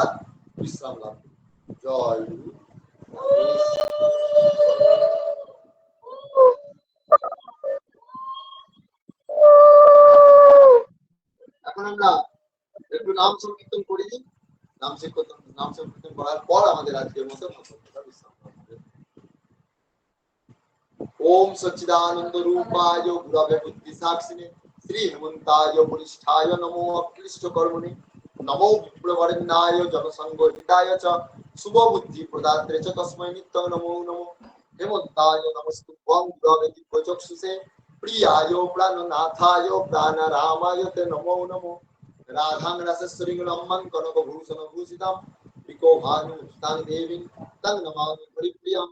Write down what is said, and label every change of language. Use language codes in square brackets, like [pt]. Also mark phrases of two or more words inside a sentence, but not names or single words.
[bn] বিশ্রাম লাভ। জয় গুরু। এখন আমরা একটু নাম সংকীর্তন করি। নাম সংকীর্তন করার পর আমাদের আজকের মতো ভাগবত কথা বিশ্রাম লাভ হবে। [sa] ओम सच्चिदानंद रूपाय गुरवे बुद्धि साक्षिणे श्री हेमंताय वरिष्ठाय नमो अक्लिष्ट कर्मणे नमो विप्रवरण्याय जनसंग हिताय च शुभ बुद्धि प्रदात्रे च तस्मै नित्यं नमो नमो हेमंताय नमस्तुभ्यं गुरवे दिव्यचक्षुषे प्रियाय प्राणनाथाय प्राणरामाय ते नमो नमो राधां रसस्वरीं रम्मं कनकभूषण भूषितां विको भानुसुतां देवीं तं नमामि हरिप्रियम्।